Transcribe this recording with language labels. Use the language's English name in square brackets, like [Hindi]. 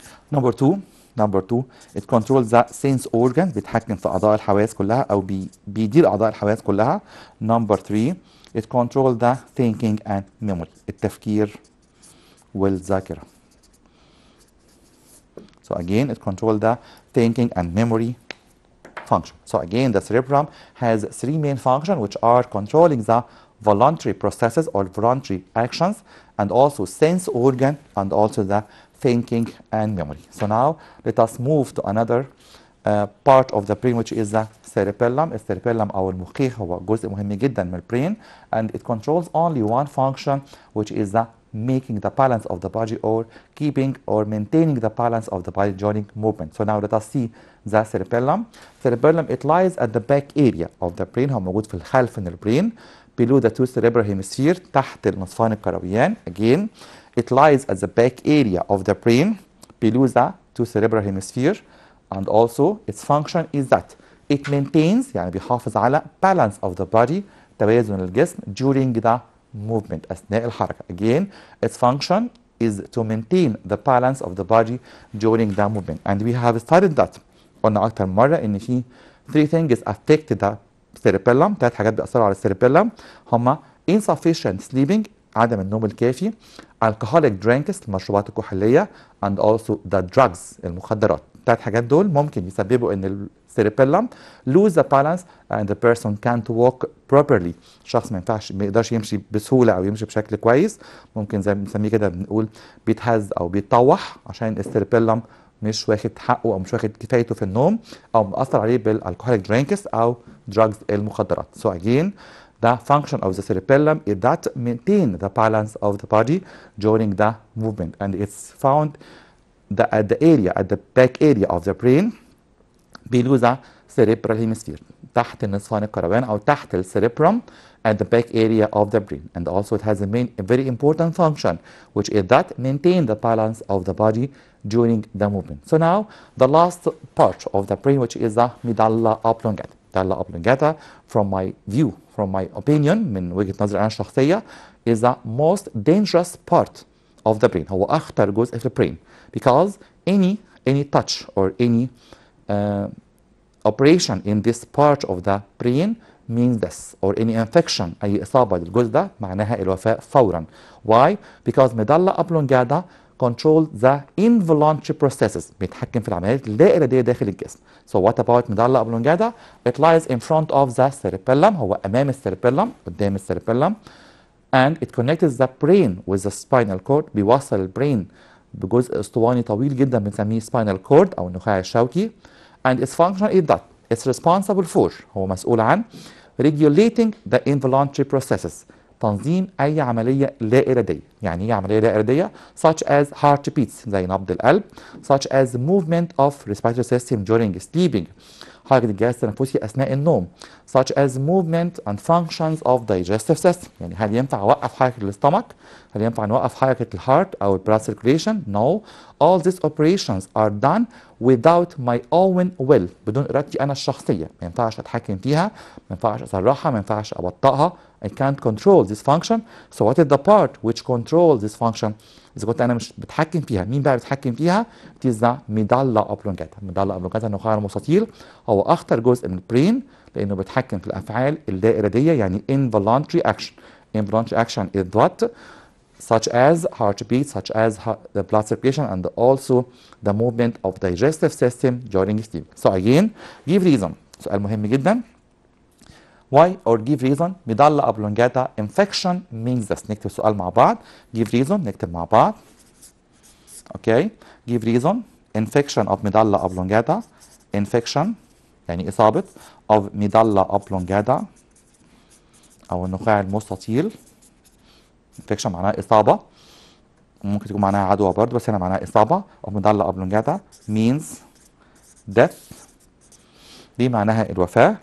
[English] Number 2 it controls the sense organ [Arabic] بيتحكم في أعضاء الحواس كلها [English] أو بيدير أعضاء الحواس كلها. Number 3 it controls the thinking and memory [Arabic] التفكير والذاكرة. [English] So again it controls the thinking and memory function. So again the cerebrum has 3 main functions which are controlling the voluntary processes or voluntary actions and also sense organ and also the thinking and memory. So now let us move to another part of the brain which is the cerebellum. [Arabic] الcerebellum أو المخيخ هو جزء مهم جدا من البرين [English] and it controls only one function which is the making the balance of the body or keeping or maintaining the balance of the body during movement. So now let us see the cerebellum. Cerebellum it lies at the back area of the brain. [Arabic] هو موجود في الخلف من البرين [English] below the 2 cerebral hemisphere [Arabic] تحت النصفان الكرويان. [English] Again it lies at the back area of the brain below the 2 cerebral hemisphere and also its function is that it maintains [Arabic] يعني بيحافظ على [English] balance of the body [Arabic] توازن الجسم [English] during the movement [Arabic] أثناء الحركة. [English] Again its function is to maintain the balance of the body during the movement and we have studied that. [Arabic] قلنا أكتر من مرة إن في [English] 3 things affect the cerebellum. [Arabic] 3 حاجات بيأثروا على الcerebellum هما [English] insufficient sleeping [Arabic] عدم النوم الكافي [English] alcoholic drinks [Arabic] المشروبات الكحولية [English] and also the drugs [Arabic] المخدرات. [English] 3 [Arabic] حاجات دول ممكن يسببوا ان [English] cerebellum lose the balance and the person can't walk properly. [Arabic] شخص ما يقدرش يمشي بسهولة او يمشي بشكل كويس. ممكن زي ما بنسميه كده بنقول بيتهز او بيتطوح عشان الcerebellum مش واخد حقه او مش واخد كفايته في النوم او مأثر عليه بالالكحوليك درينكس او drugs المخدرات. [English] So again the function of the cerebellum is that maintain the balance of the body during the movement and it's found at the back area of the brain below the cerebral hemisphere [Arabic] تحت النصفان الكروان أو تحت الcerebrum [English] at the back area of the brain and also it has a very important function which is that maintain the balance of the body during the movement. So now the last part of the brain which is the medulla oblongata. medulla oblongata from my view, from my opinion [Arabic] من وجهة نظري أنا الشخصية [English] is the most dangerous part of the brain. [Arabic] هو أخطر جزء في البرين [English] because any touch or any operation in this part of the brain means this or any infection [Arabic] أي إصابة للجزء ده معناها الوفاة فورا. [English] Why? Because medulla oblongata control the involuntary processes [Arabic] بيتحكم في العمليات اللا إرادية داخل الجسم. [English] So what about medulla oblongata? It lies in front of the cerebellum. [Arabic] هو أمام السيربيلم، قدام السيربيلم. [English] And it connects the brain with the spinal cord. [Arabic] بيوصل البرين بجزء اسطواني طويل جدا بنسميه spinal cord أو النخاع الشوكي. [English] And its function is that it's responsible for، [Arabic] هو مسؤول عن [English] regulating the involuntary processes، [Arabic] تنظيم أي عملية لا إرادية. يعني إيه عملية لا إرادية؟ [English] such as heart beats [Arabic] زي نبض القلب، [English] such as movement of respiratory system during sleeping، [Arabic] حركة الجهاز التنفسي أثناء النوم، [English] such as movement and functions of digestive system. [Arabic] يعني هل ينفع أوقف حركة الاستمك؟ هل ينفع نوقف حركة الهارت أو البلاد circulation؟ [English] No. All these operations are done without my own will، [Arabic] بدون إرادتي أنا الشخصية. ما ينفعش أتحكم فيها، ما ينفعش أسرعها، ما ينفعش أبطئها. [English] I can't control this function. So what is the part which controls this function؟ [Arabic] إذا كنت أنا مش بتحكم فيها، مين بقى بيتحكم فيها؟ [English] It is the medulla oblongata. [Arabic] medulla oblongata النخاع المستطيل هو أخطر جزء من البرين لأنه بيتحكم في الأفعال اللا إرادية، يعني [English] involuntary action. Involuntary action is what? Such as heartbeat, such as the blood circulation, and also the movement of digestive system during sleep. So again, give reason. [Arabic] سؤال مهم جدا. [English] Why or give reason medulla oblongata infection means this. [Arabic] نكتب سؤال مع بعض. [English] Give reason [Arabic] نكتب مع بعض. [English] Okay. Give reason infection of medulla oblongata. [Arabic] Infection يعني إصابة of medulla oblongata أو النخاع المستطيل. infection معناها إصابة، ممكن تكون معناها عدوى برضه، بس هنا معناها إصابة. [English] of medulla oblongata means death، [Arabic] دي معناها الوفاة.